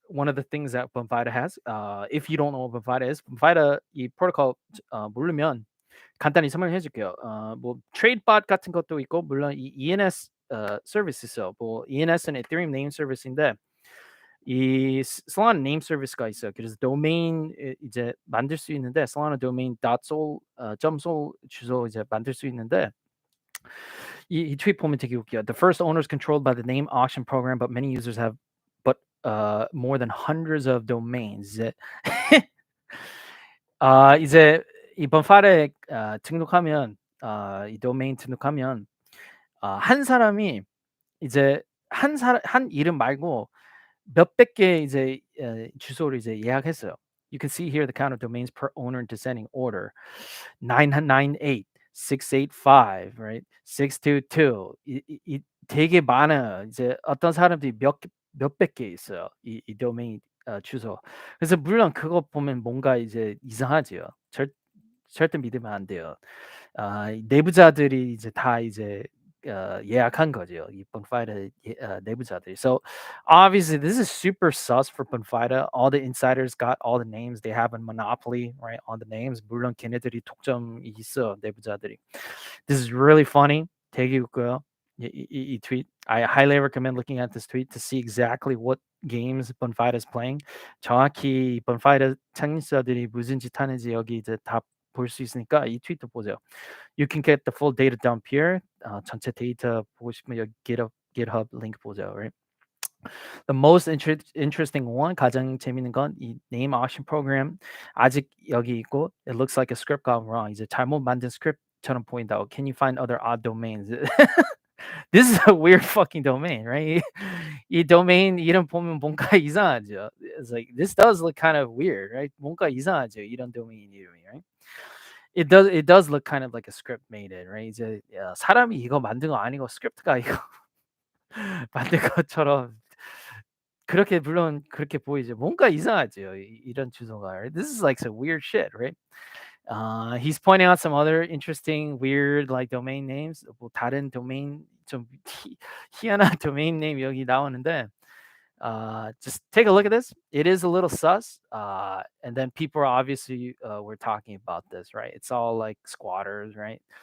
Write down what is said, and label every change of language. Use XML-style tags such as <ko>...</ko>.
<en>One of the things that Bonfida has. If you don't know what Bonfida is, Bonfida</en> <ko>이 프로토콜 모르면 간단히 설명해 줄게요. 뭐 트레이드봇 같은 것도 있고 물론 이 ENS 서비스 있어요. 뭐 ENS는 Ethereum 네임 서비스인데 이 Solana 네임 서비스가 있어요. 그래서 도메인 이제 만들 수 있는데 Solana domain .sol .sol 주소 이제 만들 수 있는데 이 트윗 보면 되게 웃겨요.</ko> <en>The first owner is controlled by the name auction program, but many users have but more than hundreds of domains.</en> <ko>이제 이제 이번 팔에 등록하면 이 도메인 등록하면 한 사람이 이제 한 이름 말고 몇백 개 이제 주소를 이제 예약했어요.</ko> <en>You can see here the count of domains per owner in descending order. 998, 685, right? 622.</en> <ko>이 되게 많아요. 이제 어떤 사람들이 몇백 개 있어요. 이 도메인 주소. 그래서 물론 그거 보면 뭔가 이제 이상하지요. 절대 믿으면 안 돼요. 내부자들이 이제 다 이제 예약한 거죠. 이 Bonfida 내부자들이.</ko> <en>So obviously this is super sus for Bonfida. All the insiders got all the names. They have a monopoly, right, on the names.</en> <ko>물론 걔네들이 독점이 있어 내부자들이.</ko> <en>This is really funny.</en> <ko>되게 웃고요.</ko> <en>이 tweet. I highly recommend looking at this tweet to see exactly what games Bonfida is playing.</en> <ko>정확히 Bonfida 창립자들이 무슨 짓 하는지 여기 이제 다 볼 수 있으니까 이 트윗도 보세요.</ko> <en>You can get the full data dump here.</en> <ko>전체 데이터 보고 싶으면 여기 GitHub 링크 보죠.</ko> <en>Right? The most interesting one,</en> <ko>가장 재밌는 건 이 name auction program 아직 여기 있고</ko> <en>it looks like a script gone wrong.</en> <ko>이제 잘못 만든 스크립트처럼 보인다고.</ko> <en>Can you find other odd domains? This is a weird fucking domain, right?</en> <ko>이 domain 이름 보면 뭔가 이상하죠.</ko> <en>It's like this does look kind of weird, right?</en> <ko>뭔가 이상하죠. 이런 domain 이름이,</ko> <en>right? It does look kind of like a script made it, right?</en> <ko>이제 사람이 이거 만든 거 아니고 스크립트가 이거 만든 것처럼 그렇게 물론 그렇게 보이죠. 뭔가 이상하죠. 이런 주소가. Right?</ko> <en>This is like some weird shit, right? He's pointing out some other interesting, weird like domain names.</en> <ko>뭐 다른 도메인 좀 희한한 도메인 네임 여기 나오는데</ko> <en>just take a look at this. It is a little sus. And then people are obviously were talking about this, right? It's all like squatters, right?</en>